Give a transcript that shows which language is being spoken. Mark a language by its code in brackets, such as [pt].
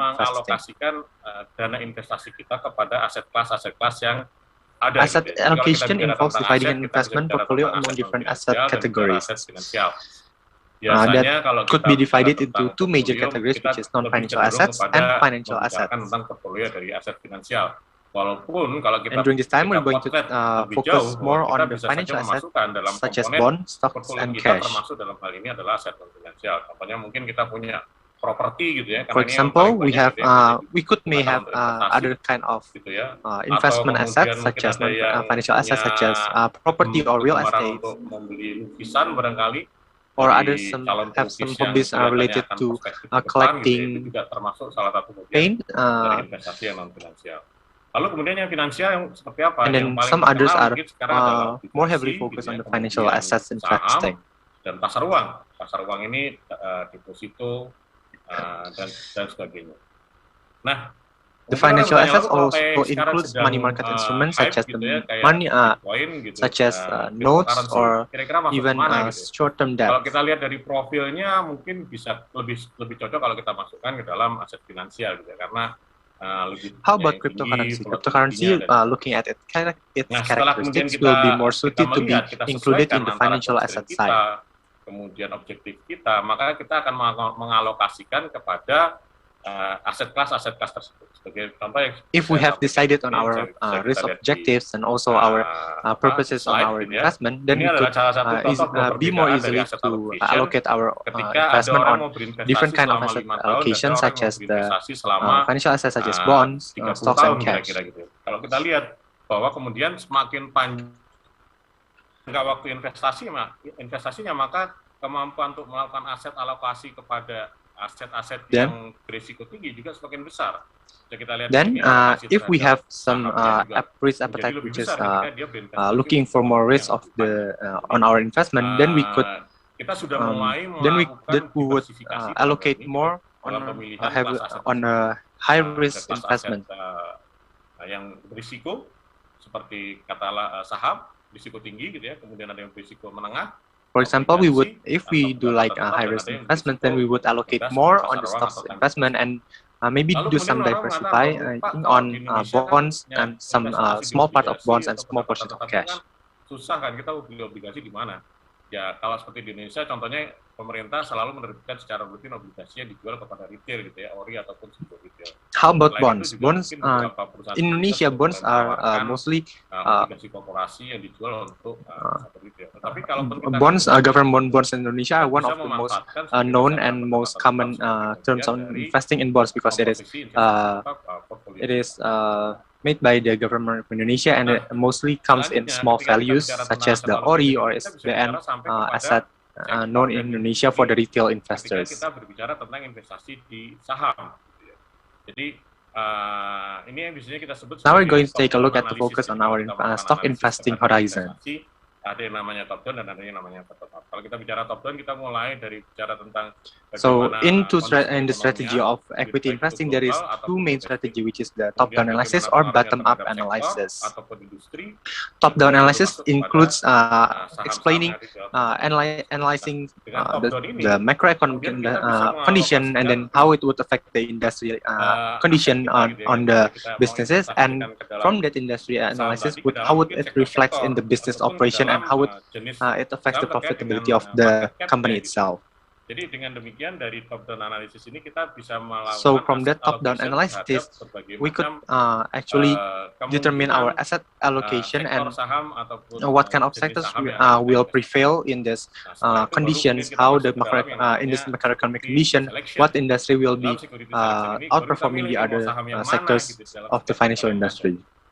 [id] Mengalokasikan dana investasi kita kepada aset kelas yang ada. [en] Asset allocation involves dividing an investment portfolio among different asset categories. That could be divided into two major categories, which is non-financial assets and financial assets. [id] Tentang portfolio dari aset finansial. Walaupun kalau kita [en] and during this time, we're going to focus more on the financial assets, such as bonds, stocks, and cash. [id] Termasuk dalam hal ini adalah aset non finansial. Contohnya mungkin kita punya properti gitu ya. [en] For example, we have may have other kind of investment assets such as financial assets such as property or real estate. [id] Untuk membeli lukisan barangkali. [en] Or others have some hobbies related to collecting [id] juga termasuk salah satu [en] paint. [id] Dari investasi yang non finansial. Lalu kemudian yang finansial yang seperti apa? [en] And then some others are more heavily focused on the financial assets investing. [id] Dan pasar uang. Pasar uang ini deposito dan sebagainya. Nah, [en] the financial assets also includes money market instruments such as the money, such as notes or even short-term debt. [id] Kalau kita lihat dari profilnya, mungkin bisa lebih cocok kalau kita masukkan ke dalam aset finansial gitu ya, karena [en] how about cryptocurrency? Cryptocurrency, looking at its characteristics, will be more suited to be included in the financial asset side. [id] Kemudian objektif kita, maka kita akan mengalokasikan kepada aset kelas tersebut. Sebagai contoh, [en] if we have decided on our risk objectives and also our purposes on our investment, then we could be more easily to allocate our investment on different kind of asset allocation, such as the financial assets such as bonds, stocks, and cash. [id] Kalau kita lihat bahwa kemudian semakin panjang waktu investasinya, maka kemampuan untuk melakukan aset alokasi kepada aset-aset yang berisiko tinggi juga semakin besar. [en] Then, if we have some risk appetite which is looking for more risk of on our investment, then we could we would allocate more on a high risk investment. [id] Yang berisiko seperti katakanlah saham risiko tinggi gitu ya, kemudian ada yang berisiko menengah. [en] For example, if we do like a high risk investment, then we would allocate more on the stocks investment and maybe do some diversify on bonds and some small part of bonds and small portion of cash. [id] Susah kan kita beli obligasi di mana? Ya kalau seperti di Indonesia, contohnya pemerintah selalu menerbitkan secara rutin obligasi yang dijual kepada retail gitu ya, ori ataupun sebuah retail. [en] How about bonds? Bonds in Indonesia, bonds are mostly [id] obligasi korporasi yang dijual untuk retail. Tapi kalau [en] bonds, government bonds in Indonesia are one of the most known and most common terms on investing in bonds because it is made by the government of Indonesia and it mostly comes in small values such as the ORI or SBN asset known in Indonesia for the retail investors. [id] Kita berbicara tentang investasi di saham. Jadi ini yang biasanya kita sebut. [en] Now we're going to take a look at the focus on our stock investing horizon. [id] Ada yang namanya top down dan ada yang namanya bottom up. Kalau kita bicara top down, kita mulai dari bicara tentang [en] so in the strategy of equity investing, there is two main strategy, which is the top down analysis or bottom up analysis. Top down analysis includes explaining, analyzing the macroeconomic condition and then how it would affect the industry condition on the businesses, and from that industry analysis, how would it reflects in the business operation and how it affects the profitability of the company itself. [id] Jadi dengan demikian dari top down analysis ini kita bisa melakukan. [en] So from that top down analysis, we could actually determine our asset allocation and what kind of sectors will prevail in this conditions, how the in this macroeconomic condition, what industry will be outperforming the other sectors of the financial industry.